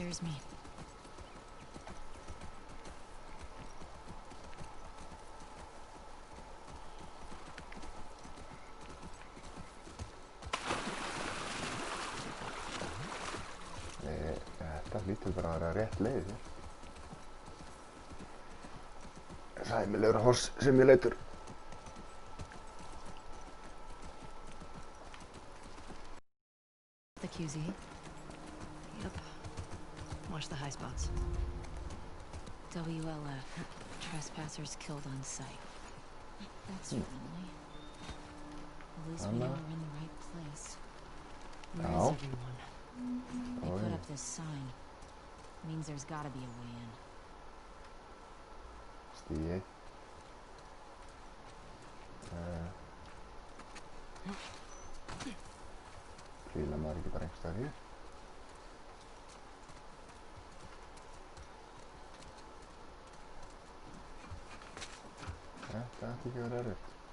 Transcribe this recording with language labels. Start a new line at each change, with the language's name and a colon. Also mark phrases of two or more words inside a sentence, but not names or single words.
Icelandic: Þetta lítur bara að vera rétt leið hér. Sæmilegur Horse Simulator.
English: The QZ. Yep. Watch the high spots. WLF. Trespassers killed on sight. That's friendly. At least we know we're in the right place. Where is everyone? They put up this sign. Means there's gotta be a way in. Stíi.
Icelandic: Fíla maður ekki bara einhverstaðar hér. Þetta ætti ekki að vera erfitt.